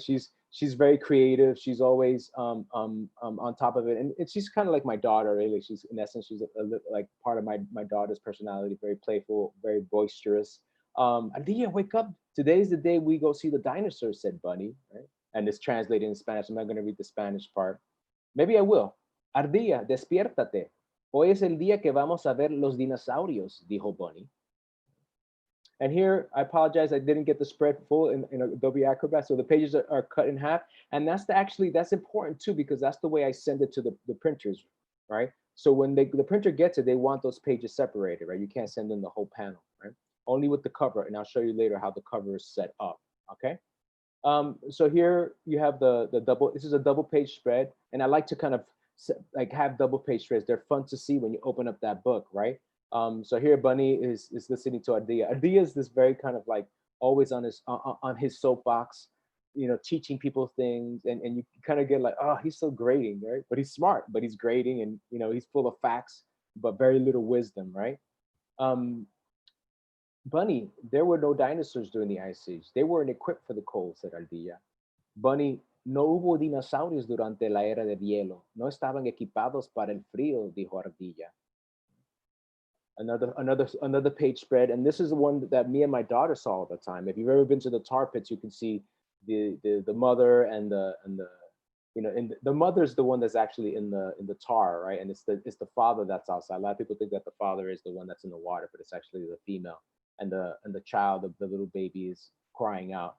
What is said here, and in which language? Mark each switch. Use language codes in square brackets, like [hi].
[en] She's very creative. She's always on top of it, and she's kind of like my daughter, really. She's, in essence, she's like part of my daughter's personality, very playful, very boisterous. Adia, wake up! Today's the day we go see the dinosaurs," said Bunny, right? And it's translated in Spanish. I'm not going to read the Spanish part. Maybe I will. "Ardilla, [es] despiértate. Hoy es el día que vamos a ver los dinosaurios," dijo Bunny. [en] And here, I apologize, I didn't get the spread full in Adobe Acrobat, so the pages are cut in half. And that's important too, because that's the way I send it to the printers, right? So when the printer gets it, they want those pages separated, right? You can't send them the whole panel, right? Only with the cover, and I'll show you later how the cover is set up, okay? So here you have the double, this is a double page spread, and I like to kind of like have double page spreads. They're fun to see when you open up that book, right? So here Bunny is listening to Ardilla. Ardilla is this very kind of like always on his soapbox, teaching people things, and you kind of get like, oh, he's so grating, right? But he's smart, but he's grating, and he's full of facts, but very little wisdom, right? Bunny, there were no dinosaurs during the Ice Age. They weren't equipped for the cold," said Ardilla. Bunny, [es] No hubo dinosaurios durante la era del hielo. No estaban equipados para el frío, dijo Ardilla. [en] Another page spread, and this is the one that me and my daughter saw all the time. If you've ever been to the tar pits, you can see the mother and the and the mother's the one that's actually in the tar, right? And it's the father that's outside. A lot of people think that the father is the one that's in the water, but it's actually the female, and the child, the little baby, is crying out.